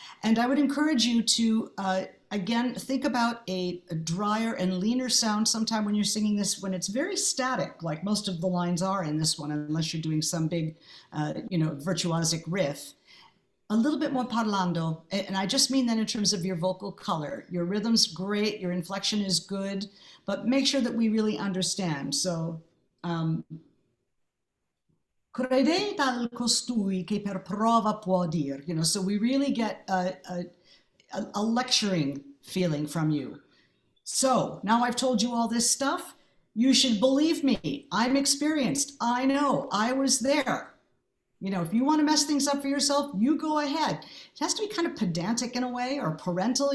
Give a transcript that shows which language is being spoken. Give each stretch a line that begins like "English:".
English: And I would encourage you to again think about a drier and leaner sound sometime when you're singing this, when it's very static, like most of the lines are in this one, unless you're doing some big virtuosic riff. A little bit more parlando, and I just mean that in terms of your vocal color. Your rhythm's great, your inflection is good, but make sure that we really understand.
Italian: So, credete al costui che per prova può dir.
English: So we really get a lecturing feeling from you. So now I've told you all this stuff. You should believe me. I'm experienced. I know. I was there. If you want to mess things up for yourself, you go ahead. It has to be kind of pedantic in a way, or parental.